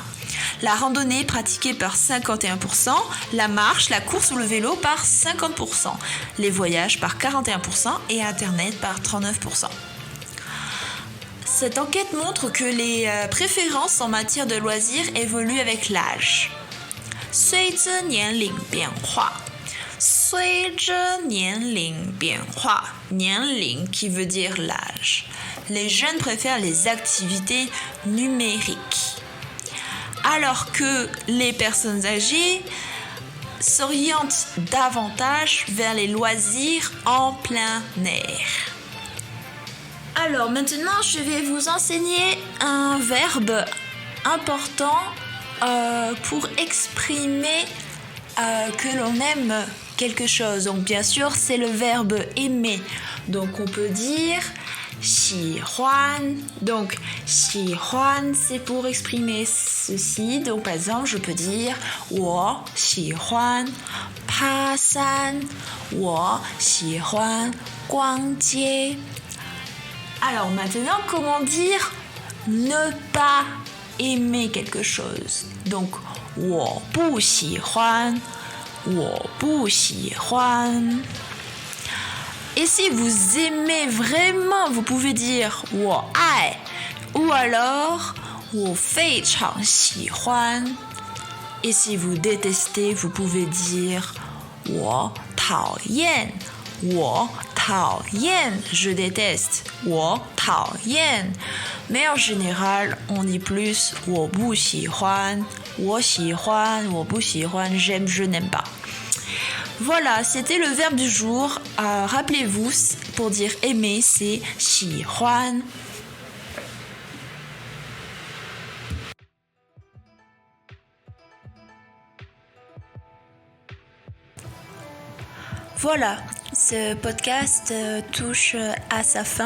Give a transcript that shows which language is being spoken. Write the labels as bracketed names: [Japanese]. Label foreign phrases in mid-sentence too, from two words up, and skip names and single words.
[French] La randonnée pratiquée par 51%, la marche, la course ou le vélo par 50%, les voyages par 41% et Internet par 39%. Cette enquête montre que les préférences en matière de loisirs évoluent avec l'âge. [Chinese] 随着年龄变化 随着年龄变化 年龄 [French] qui veut dire l'âge. Les jeunes préfèrent les activités numériques, alors que les personnes âgées s'orientent davantage vers les loisirs en plein air. Alors maintenant, je vais vous enseigner un verbe important pour exprimer que l'on aime quelque chose. Donc bien sûr, c'est le verbe aimer. Donc on peut dire 喜欢. Donc 喜欢 c'est pour exprimer ceci. Donc par exemple, je peux dire [Chinese] 我喜欢爬山 我喜欢逛街. [French] Alors maintenant, comment dire ne pas aimer quelque chose? [Chinese] Donc 我不喜欢 我不喜欢. [French] Et si vous aimez vraiment, vous pouvez dire [Chinese] 我爱 [French] ou alors [Chinese] 我非常喜欢. [French] Et si vous détestez, vous pouvez dire [Chinese] 我讨厌 我讨厌 [French] je déteste [Chinese] 我讨厌. [French] Mais en général, on dit plus [Chinese] 我不喜欢 我喜欢 我不喜欢 [French] j'aime, je n'aime pas. Voilà, c'était le verbe du jour. Rappelez-vous, pour dire aimer, c'est 喜欢. Voilà, ce podcast touche à sa fin.